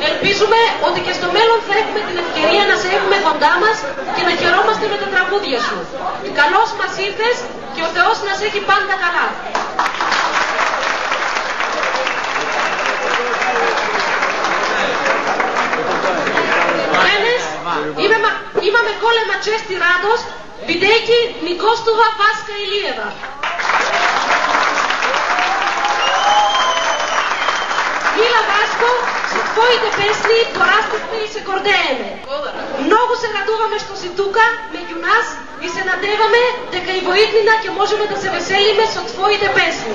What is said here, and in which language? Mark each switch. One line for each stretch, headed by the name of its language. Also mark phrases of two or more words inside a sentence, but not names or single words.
Greek: Ελπίζουμε ότι και στο μέλλον θα έχουμε την ευκαιρία να σε έχουμε κοντά μας και να χαιρόμαστε με τα τραγούδια σου. Καλώς μας ήρθες και ο Θεός να σε έχει πάντα καλά.
Macedonian: Денес имаме голема чест и радост видејќи ми гостува Васка Илиева. Мила Васко, со твоите песни порастивме и се гордееме. Многу се радуваме што си тука меѓу нас и се надеваме дека и во иднина ќе можеме да се веселиме со твоите песни.